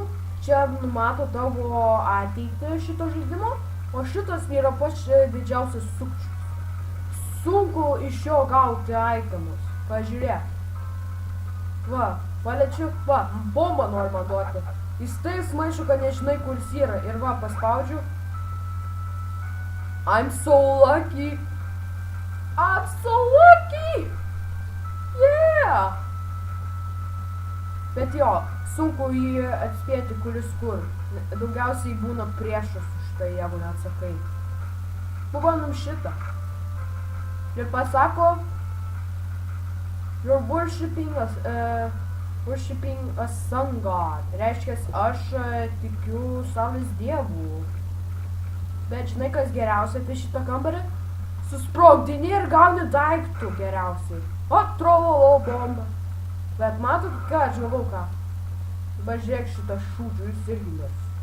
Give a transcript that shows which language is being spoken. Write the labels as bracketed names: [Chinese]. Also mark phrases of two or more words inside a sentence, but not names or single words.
[Lithuanian] Čia numato tavo ateitį šito žaidimo, o šitas yra pats didžiausias sukčius. Sunku iš jo gauti itemus. Pažiūrėk. Va, paliečiu, va, bombą nori man duoti. Jis taip smaišo, kad nežinai, kur jis yra. Ir va, paspaudžiu. [English] I'm so lucky. I'm so lucky. Yeah! [Lithuanian] Bet jo, sunku jį atspėti, kuris kur. Daugiausiai būna priešas už tai, jeigu neatsakai. Pabandom šitą. Ir pasako, [English] you're worshipping a sun god. [Lithuanian] Reiškia, aš tikiu saulės dievų. Bet žinai, kas geriausia apie šitą kambarį? Susprogdini ir gauni daiktų geriausiai. O, trololo bomba. Bet matot, ką aš gavau ką? Pažiūrėk šitą šūdžių, jis irgi mirs.